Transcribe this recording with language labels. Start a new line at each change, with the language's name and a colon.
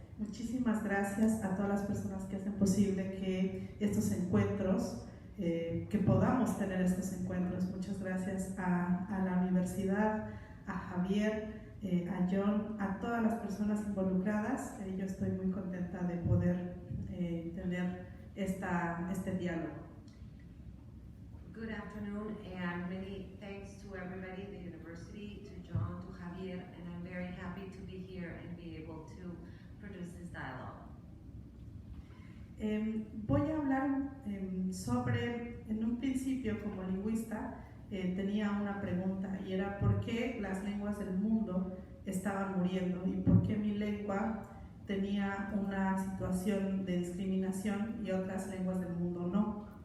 Spanish: Muchísimas gracias a todas las personas que hacen posible que estos encuentros, que podamos tener estos encuentros. Muchas gracias a la universidad, a Javier, a John, a todas las personas involucradas. Yo estoy muy contenta de poder tener este diálogo.
English: Good afternoon, and many thanks to everybody, the university, to John, to Javier, and I'm very happy to be here and be able to produce this dialogue.
Spanish: Voy a hablar sobre, en un principio como lingüista, tenía una pregunta y era ¿por qué las lenguas del mundo estaban muriendo y por qué mi lengua tenía una situación de discriminación y otras lenguas del mundo no?